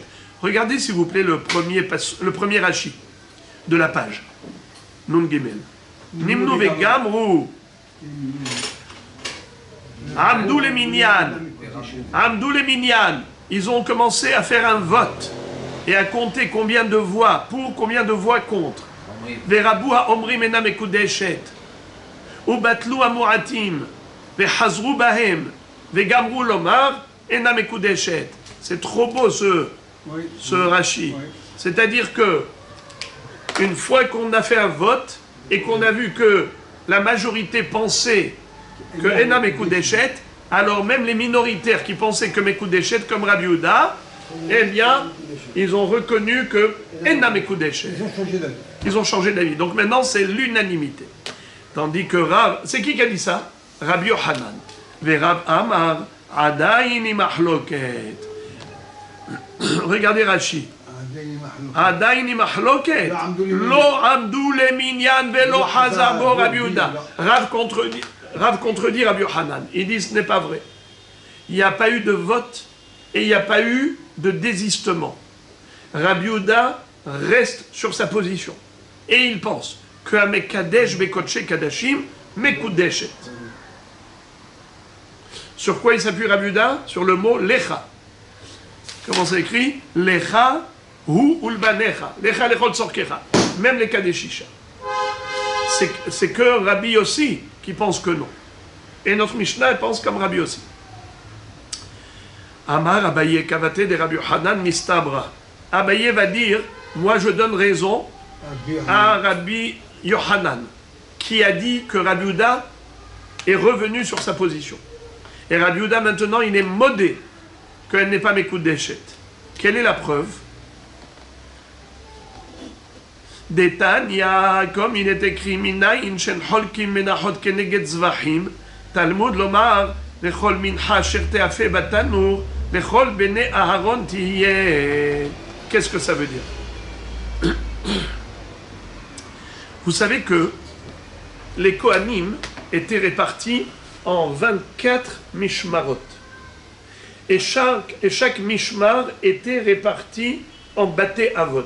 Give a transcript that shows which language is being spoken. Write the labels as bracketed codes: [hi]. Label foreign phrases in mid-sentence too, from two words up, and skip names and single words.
[fr] Regardez s'il vous plaît le premier Rashi de la page. [he] נ"ג. נמנו וגמרו. עמדו למנין. עמדו למנין. [fr] Ils ont commencé à faire un vote et à compter combien de voix pour, combien de voix contre. [he] ורבו האומרים אינה מקודשת. ובטלו המועטים. וחזרו בהם. וגמרו לומר אינה מקודשת. [fr] C'est trop beau ce Rashi. C'est-à-dire que une fois qu'on a fait un vote et qu'on a vu que la majorité pensait que [he] אינה מקודשת, [fr] alors même les minoritaires qui pensaient que Mekudeshet, comme Rabbi Yehuda, eh bien, ils ont reconnu que [he] אינה מקודשת. [fr] Ils ont changé d'avis. Donc maintenant, c'est l'unanimité. Tandis que Rav, c'est qui a dit ça? Rabbi Yochanan. [arc] ורב אמר, עדיין מחלוקת. [fr] Regardez Rashi. [arc] עדיין מחלוקת. [he] לא עמדו למנין ולא חזר בו רבי יהודה. [fr] Rav contredit Rabbi Yochanan. Il dit ce n'est pas vrai. Il n'y a pas eu de vote et il n'y a pas eu de désistement. Rabbi Yehuda reste sur sa position. Et il pense que [he] המקדש בקדשי קדשים מקודשת. [fr] Sur quoi il s'appuie Rabbi Yehuda? Sur le mot Lecha. Comment ça écrit? [he] לך הוא ולבניך. לך לכל צרכיך. [fr] Même les Kadeshisha. C'est que Rabbi Yossi qui pense que non. Et notre Mishnah pense comme Rabbi Yossi. [arc] אמר אביי כוותיה דרבי יוחנן מסתברא. [fr] Abaye va dire, moi je donne raison à Rabbi Yochanan, qui a dit que Rabbi Yehuda est revenu sur sa position. Et Rabbi Yehuda maintenant il est modé qu'elle n'est pas Mekudeshet. Quelle est la preuve? Détania, comme il est écrit, [he] מניין שחולקים מנחות כנגד זבחים, תלמוד לומר, וכל מנחה אשר תאפה בתנור, וכל בני אהרן תהיה. [fr] Qu'est-ce que ça veut dire? Vous savez que les Kohanim étaient répartis en 24 mishmarot. Et chaque mishmar était réparti en [he] בתי אבות.